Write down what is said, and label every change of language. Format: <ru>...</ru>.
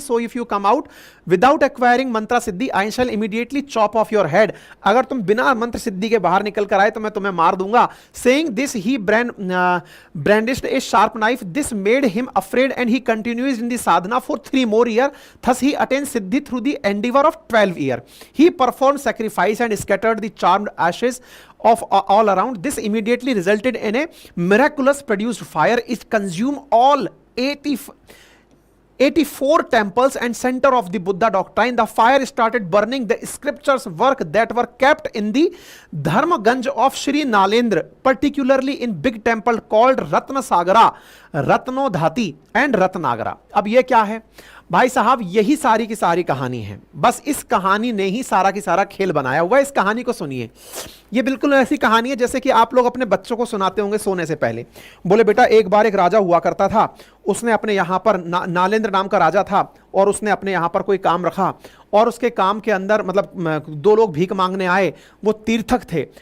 <en>So if you come out without acquiring mantra siddhi I shall immediately chop off your head.</en> <hi>अगर तुम बिना मंत्र सिद्धि के बाहर निकल कर आए तो मैं तुम्हें मार दूंगा।</hi> <en>Saying this he brandished a sharp knife. This made him afraid and he continues in the sadhana for 3 more years। Thus he attain siddhi through the endeavor of 12 years. He performed sacrifice and scattered the charmed ashes of all around. This immediately resulted in a miraculous produced fire. It consumed all 84 temples and center of the Buddha doctrine. The fire started burning the scriptures work that were kept in the Dharmaganj of Shri Nalendra, particularly in big temple called Ratnasagara, Ratnodhati and Ratnagara.</en> <hi>अब ये क्या है? भाई साहब यही सारी की सारी कहानी है, बस इस कहानी ने ही सारा की सारा खेल बनाया हुआ है। इस कहानी को सुनिए, ये बिल्कुल ऐसी कहानी है जैसे कि आप लोग अपने बच्चों को सुनाते होंगे सोने से पहले। बोले बेटा एक बार एक राजा हुआ करता था, उसने अपने यहाँ पर नालेंद्र नाम का राजा था, और उसने अपने यहाँ पर कोई काम रखा, और उसके काम के अंदर मतलब दो लोग भीख मांगने आए, वो तीर्थक थे।</hi>